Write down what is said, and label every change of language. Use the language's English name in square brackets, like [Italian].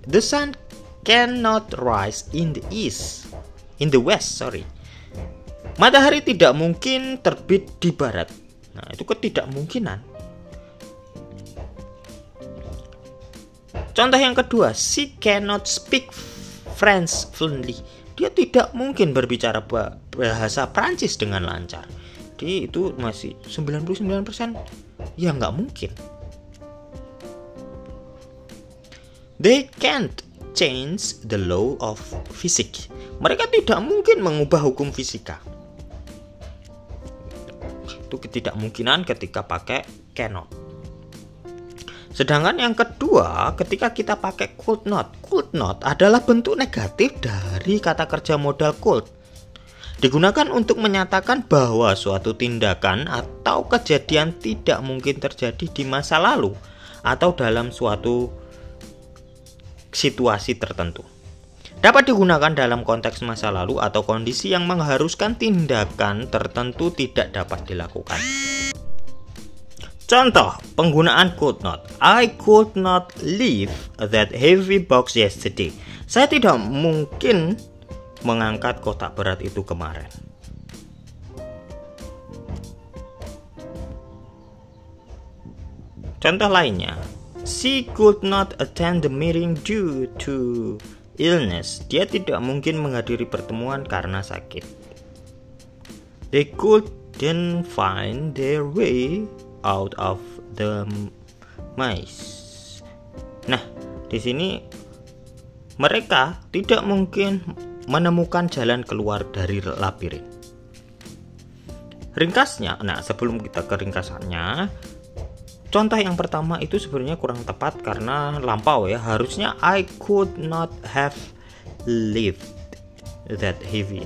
[English] The sun cannot rise in the west. [Indonesian] Matahari tidak mungkin terbit di barat. Nah, itu ketidakmungkinan. Contoh yang kedua, [English] she cannot speak French fluently. [Indonesian] Dia tidak mungkin berbicara bahasa Prancis dengan lancar. Jadi itu masih 99%. Ya nggak mungkin. [English] They can't change the law of physics. [Indonesian] Mereka tidak mungkin mengubah hukum fisika. Itu ketidakmungkinan ketika pakai cannot. Sedangkan yang kedua, ketika kita pakai could not. Could not adalah bentuk negatif dari kata kerja modal could. Digunakan untuk menyatakan bahwa suatu tindakan atau kejadian tidak mungkin terjadi di masa lalu atau dalam suatu situasi tertentu. Dapat digunakan dalam konteks masa lalu atau kondisi yang mengharuskan tindakan tertentu tidak dapat dilakukan. Contoh penggunaan could not. [English] I could not lift that heavy box yesterday. [Indonesian] Saya tidak mungkin mengangkat kotak berat itu kemarin. Contoh lainnya, [English] she could not attend the meeting due to illness. [Indonesian] Dia tidak mungkin menghadiri pertemuan karena sakit. [English] They couldn't find their way out of the maze. [Indonesian] Nah, di sini mereka tidak mungkin menemukan jalan keluar dari labirin. Ringkasnya, nah sebelum kita ke ringkasannya, contoh yang pertama itu sebenarnya kurang tepat karena lampau ya. Harusnya [English] I could not have lived that heavy.